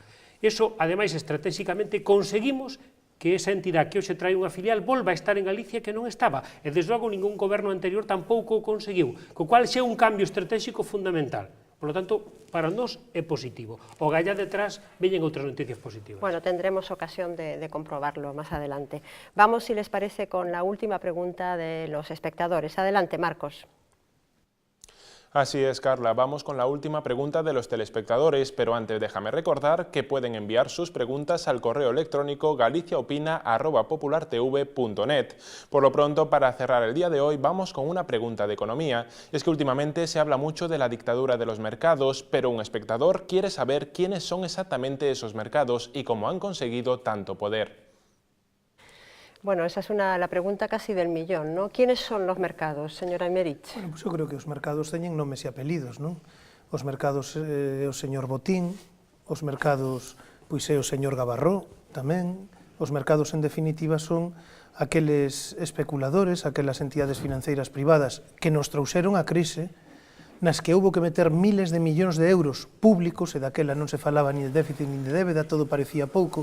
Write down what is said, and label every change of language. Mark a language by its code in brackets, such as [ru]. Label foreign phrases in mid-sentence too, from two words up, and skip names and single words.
[gl] Eso, ademais, estratégicamente, conseguimos que esa entidade que hoxe trae unha filial volva a estar en Galicia que non estaba, e desde logo ningún goberno anterior tampouco o conseguiu, co cual xe un cambio estratégico fundamental. [es] Por lo tanto, [gl] para nós é positivo. O gallá detrás veñen outras noticias positivas. [es] Bueno, tendremos ocasión de comprobarlo más adelante. Vamos, si les parece, con la última pregunta de los espectadores. Adelante, Marcos. Así es, Carla. Vamos con la última pregunta de los telespectadores, pero antes déjame recordar que pueden enviar sus preguntas al correo electrónico galiciaopina@populartv.net. Por lo pronto, para cerrar el día de hoy, vamos con una pregunta de economía. Es que últimamente se habla mucho de la dictadura de los mercados, pero un espectador quiere saber quiénes son exactamente esos mercados y cómo han conseguido tanto poder. Bueno, esa es la pregunta casi del millón, ¿no? ¿Quiénes son los mercados, señora Emerich? [gl] Bueno, pues eu creo que os mercados teñen nomes e apelidos, non? Os mercados é o señor Botín, os mercados pois é o señor Gabarró tamén, os mercados en definitiva son aqueles especuladores, aquelas entidades financeiras privadas que nos trouxeron a crise nas que houve que meter miles de millóns de euros públicos, e daquela non se falaba ni de déficit ni de débeda, todo parecía pouco.